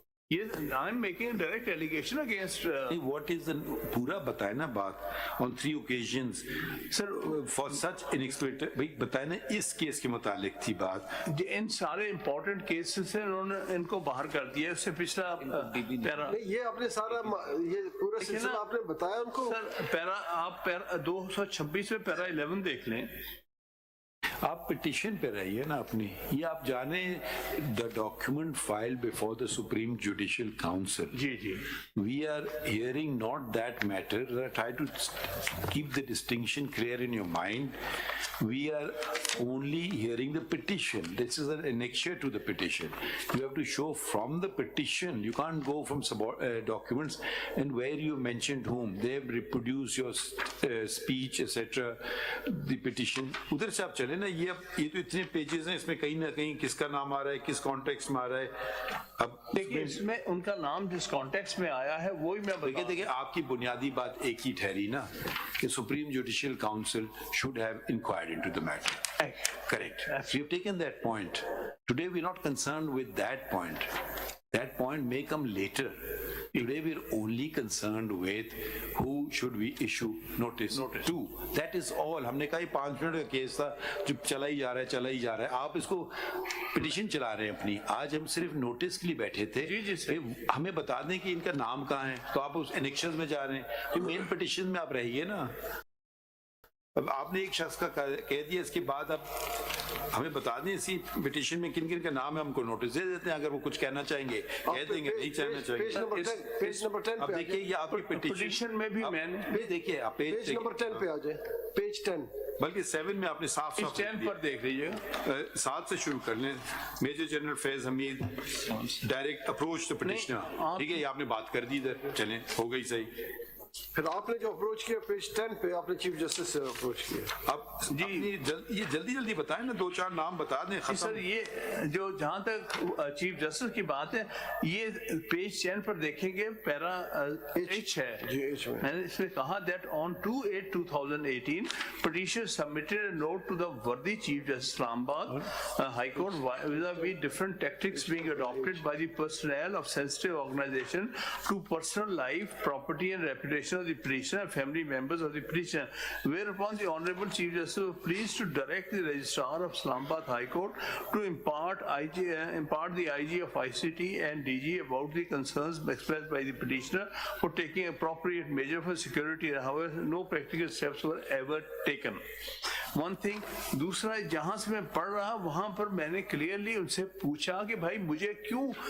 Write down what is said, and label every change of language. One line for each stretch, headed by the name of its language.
English: یہ I am making a direct allegation against what is the
Urdu: پورا بتائے نا بات.
English: on 3 occasions sir for such unexpected,
Urdu: بھائی بتائے نا اس کیس کے متعلق تھی بات. ان سارے امپورٹنٹ کیسز سے انہوں نے ان کو باہر کر دیا. اس سے پچھلا پیرا یہ آپ نے سارا یہ پورا سلسلہ آپ نے بتایا ان کو. سر پیرا آپ 226 میں پیرا 11 دیکھ لیں. آپ پٹیشن پہ رہیے نا اپنی. یہ آپ جانیں
English: The document file before the Supreme Judicial Council.
Urdu: جی جی
English: We are hearing not that matter. Try to keep the distinction clear in your mind. We are only hearing the petition. This is an annexure to the petition. You have to show from the petition. You can't go from documents and where you mentioned whom. They have reproduced your speech, etc. The petition.
Urdu: ادھر سے آپ چلے نا. یہ تو اتنے pages ہیں, اس میں کہیں نہ کہیں کس کا نام آ رہا ہے, کس کانٹیکسٹ میں آ رہا ہے. اب دیکھیے اس میں ان کا نام جس کانٹیکسٹ میں آیا ہے وہی میں دیکھیے آپ کی بنیادی بات ایک ہی ٹھہری نا کہ supreme judicial council
English: should have inquired into the matter. Correct. We have taken that point. Today we are not concerned with that point. That point may come later. Today we are only concerned with who should we issue notice to. That is all.
Urdu: ہم نے کہا 5 minute کا case تھا جو چلا ہی جا رہا ہے. آپ اس کو پٹیشن چلا رہے ہیں اپنی. آج ہم صرف نوٹس کے لیے بیٹھے تھے. ہمیں بتا دیں کہ ان کا نام کہاں ہے, تو آپ اس انیکشن میں جا رہے ہیں. مین پٹیشن میں آپ رہیے نا. اب آپ نے ایک شخص کا کہہ دیا, اس کے بعد اب ہمیں بتا دیں اسی پٹیشن میں کن کن کا نام ہے, ہم کو نوٹس دے دیتے ہیں. اگر وہ کچھ کہنا چاہیں گے کہہ دیں گے, نہیں کہنا چاہیں گے. پیج نمبر 10 اب دیکھیے یہ آپ کی پٹیشن میں بھی میں نے دیکھیے آپ پیج نمبر 10 پہ آ جائیں. پیج 10 بلکہ 7 میں آپ نے صاف 10 پر دیکھ لیجیے. 7 سے شروع کر لیں. Major general Faiz Hamid direct approach to petitioner. ٹھیک ہے, یہ آپ نے بات کر دی ادھر, چلیں ہو گئی صحیح. پھر آپ نے جو اپروچ کیا پیج 10 پہ آپ نے چیف جسٹس سے اپروچ کیا. اب جی یہ جلدی بتائیں نا, 2-4 نام بتا دیں. سر یہ جو جہاں تک چیف جسٹس کی بات ہے, یہ پیج 10 پر دیکھیں گے پیرا ایچ ہے. میں نے اس میں کہا
English: that on 2/8/2018 petitioner submitted a note to the worthy Chief Justice Islamabad High Court vis-a-vis different tactics being adopted by the personnel of sensitive organization to personal life, property and reputation of the petitioner and family members of the petitioner, whereupon the Honorable Chief Justice was pleased to direct the Registrar of Islamabad High Court to impart the IG of ICT and DG about the concerns expressed by the petitioner for taking appropriate measure for security. However, no practical steps were ever taken. One thing.
Urdu: دوسرا جہاں سے میں پڑھ رہا وہاں پر میں نے clearly ان سے پوچھا کہ بھائی مجھے کیوں